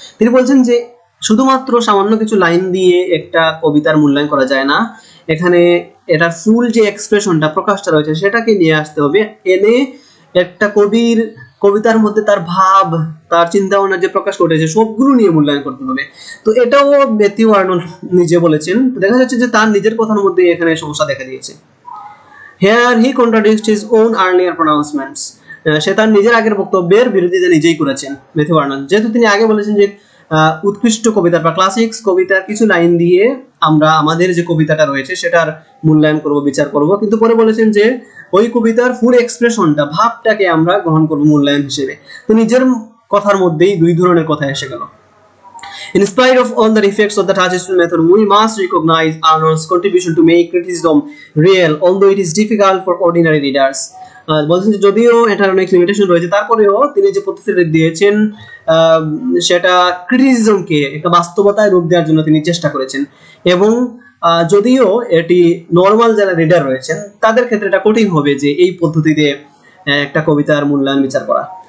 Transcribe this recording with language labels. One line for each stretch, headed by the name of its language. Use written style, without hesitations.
Bangla: তিনি বলছেন যে শুধুমাত্র সামান্য কিছু লাইন দিয়ে একটা কবিতার মূল্যায়ন করা যায় না, এখানে এটার ফুল যে এক্সপ্রেশনটা প্রকাশটা রয়েছে সেটাকে নিয়ে আসতে হবে, এনে একটা কবির কবিতার মধ্যে তার ভাব, তার চিন্তা ভাবনা যে প্রকাশ ঘটেছে সবগুলো নিয়ে মূল্যায়ন করতে হবে। তো এটাও ম্যাথিউ আর্নল্ড নিজে বলেছেন। দেখা যাচ্ছে যে তার নিজের কথার মধ্যে এখানে সমস্যা দেখা দিয়েছে।
English: Here he contradicts his own earlier pronouncements.
Bangla: সে তার নিজের আগের বক্তব্যের বিরোধিতা নিজেই করেছেন ম্যাথিউ আর্নল্ড। যেহেতু তিনি আগে বলেছেন যে উৎকৃষ্ট কবিতা বা ক্লাসিক্স কবিতার কিছু লাইন দিয়ে আমরা আমাদের যে কবিতাটা রয়েছে সেটার মূল্যায়ন করব, বিচার করব, কিন্তু পরে বলেছেন যে ওই কবিতার ফুল এক্সপ্রেশনটা, ভাবটাকে আমরা গ্রহণ করব মূল্যায়ন হিসেবে। তো নিজের কথার মধ্যেই দুই ধরনের কথা এসে গেল।
English: In spite of all the defects of the touchstone method, we must recognize Arnold's contribution to make criticism real, although it is difficult for ordinary readers.
Bangla: বলছেন যে যদিও এটার অনেক লিমিটেশন রয়েছে, তারপরেও তিনি যে পদ্ধতিটা দিয়েছেন সেটা ক্রিটিসিজমকে একটা বাস্তবতায় রূপ দেওয়ার জন্য তিনি চেষ্টা করেছেন, এবং যদিও এটি নর্মাল যারা রিডার রয়েছেন তাদের ক্ষেত্রে এটা কঠিন হবে যে এই পদ্ধতিতে একটা কবিতার মূল্যায়ন বিচার করা।